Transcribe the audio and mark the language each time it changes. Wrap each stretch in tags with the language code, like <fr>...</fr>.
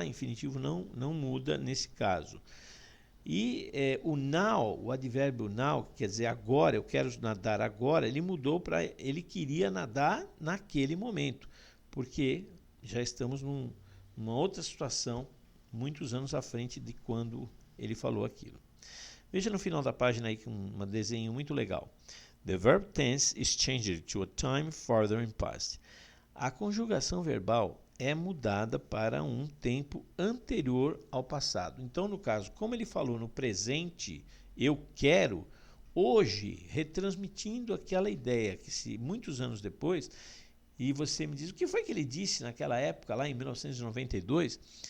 <pt>O infinitivo não muda nesse caso. E o now, o advérbio now, que quer dizer agora, eu quero nadar agora, ele mudou para ele queria nadar naquele momento, porque já estamos numa outra situação, muitos anos à frente de quando ele falou aquilo. Veja no final da página aí um desenho muito legal.</pt> <en>The verb tense is changed to a time further in past.</en> <pt>A conjugação verbal é mudada para um tempo anterior ao passado. Então, no caso, como ele falou no presente, eu quero, hoje, retransmitindo aquela ideia que se muitos anos depois, e você me diz, o que foi que ele disse naquela época, lá em 1992?</pt>